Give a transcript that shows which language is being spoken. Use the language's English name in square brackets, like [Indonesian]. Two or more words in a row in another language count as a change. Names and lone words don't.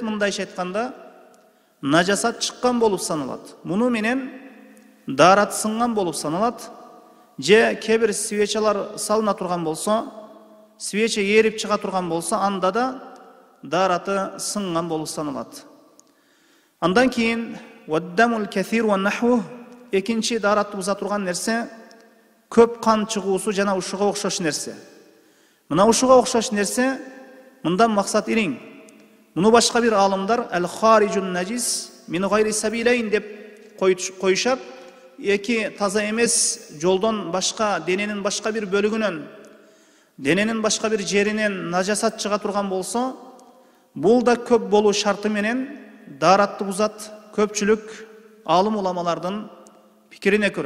[Kyrgyz] Мындайча айтканда, нажасат чыккан болуп саналат. Муну менен дарат сынган болуп саналат. Же кебир свечалар салына турган болсо, свеча эрип чыга турган болсо, анда да дараты сынган болуп саналат. [Arabic] Андан кийин والدم الكثير ونحوه, [Kyrgyz] экинчи даратты буза турган нерсе көп кан чыгуусу жана ушуга окшош нерсе. Мына ушуга окшош нерсе мындан максат ириң. Муну башка бир алымдар [Arabic] الخارج النجس من غير السبيلين [Kyrgyz] деп коюшат. Эки таза эмес жолдон башка, дененин башка бир бөлүгүнөн, дененин башка бир жеринен нажасат чыга турган болсо, бул да көп болуу шарты менен даратты бузат. Көпчүлүк алым уламалардын пикирине көрө.